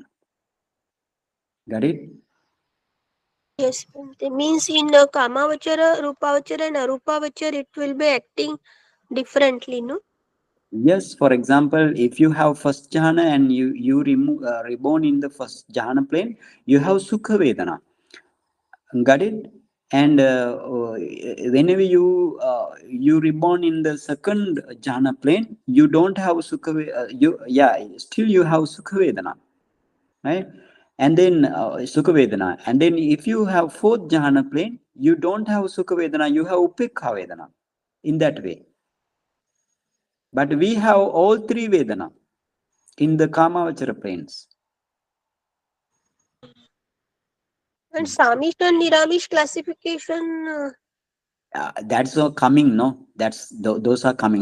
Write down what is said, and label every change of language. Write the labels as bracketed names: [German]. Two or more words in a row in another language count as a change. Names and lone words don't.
[English] Got it? Yes, Bhante. Means in Kamavachara, Rupavachara, and Arupavachara, it will be acting differently, no? Yes, for example, if you have first jhana and you remove reborn in the first jhana plane, you have [Pali] sukha vedana. [English] Got it? And whenever you reborn in the second jhana plane, you don't have sukha. Still you have [Pali] sukha vedana, [English] right? And then [Pali] sukha vedana. [English] And then if you have fourth jhana plane, you don't have [Pali] sukha vedana. [English] You have [Pali] upekha vedana. [English] In that way, but we have all three vedana in the Kamavachara planes. And Samish and Niramish classification, That's coming, no? Those are coming.